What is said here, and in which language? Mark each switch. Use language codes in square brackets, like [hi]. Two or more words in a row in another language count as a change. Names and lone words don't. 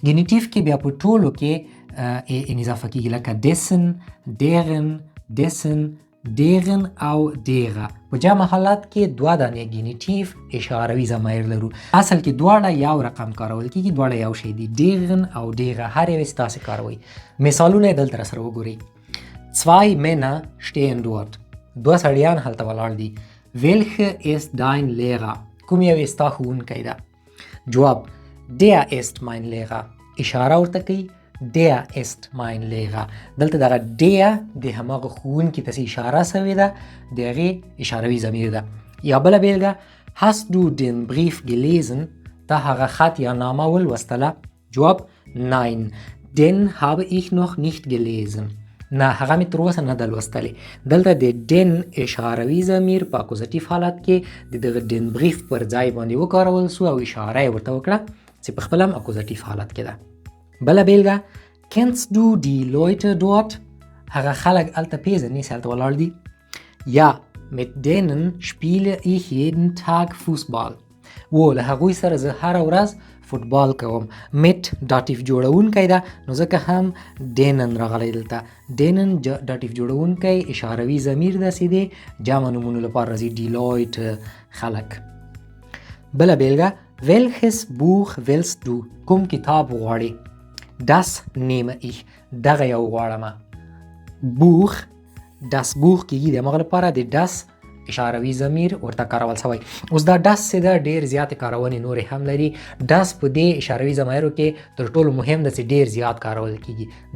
[ps] ګینیټیو کې بیا په ټولو کې ا ان اضافه کیږي، لکه [de] dessen, deren, dessen, deren [ps] او ډیغه. په جمع حالت کې دوه دانې ګینیټیو اشاروي ضمایر لرو. اصل کې دواړه یو رقم کارول کیږي، دواړه یو شی دي، ډیغن او ډیغه، هر یو یې تاسې کاروئ. مثالونه یې دلته راسره وګورئ. [de] Zwei Männer stehen dort. [ps] دوه سړیان هلته ولاړ دي. [de] Welche ist dein Lehrer؟ [ps] کوم یو یې ستا ښوونکی ده؟ جواب [de] Der ist mein Lehrer. [ps] اشاره ورته کوي [de] Der ist mein Lehrer. [ps] دلته دغه der د هماغه ښوونکي ته اشاره سوې ده، د هغې اشاروي ضمیر ده. یا بله بیلګه [de] Hast du den Brief gelesen؟ [ps] تا هغه خط یا نامه ولوستله؟ [de] جواب Nein, den habe ich noch nicht gelesen. [ps] نه هغه مې تر اوسه نه ده لوستلی. دلته د ډن اشاروي ضمیر په اکوزاتیو حالت کې د دغه [de] den Brief [ps] پر ځای باندې وکارول سو او اشاره یې ورته وکړه چې په خپله هم اکوزاتیو حالت کې ده. بله بیلګه [de] Kennst du die Leute dort؟ [ps] هغه خلک هلته پیژنې چې هلته ولاړ دي. [de] یا mit denen spiele ich jeden Tag Fußball. [ps] و له هغوی سره زه هره ورځ فوټبال کوم. [de] mit Dativ [ps] جوړونکی ده، نو ځکه هم ډینن راغلی دلته. ډینن داتیف جوړونکی اشاروي ضمیر ده چې دی جمع نومونو لپاره راځي، ډیلایټ خلک. بله بیلګه [de] Welches Buch willst du؟ [ps] کوم کتاب غواړې؟ [de] Das nehme ich، [ps] دغه یو غواړمه. بوخ، [de] das Buch [ps] کیږي د هماغه لپاره د das اشاروي ضمیر ورته کارول شوی. اوس دا ډس چې ده ډېر زیاتې کارونې نورې هم لري. ډس په دې اشاروي ضمایرو کې تر ټولو مهم ده چې ډېر زیات کارول کیږي.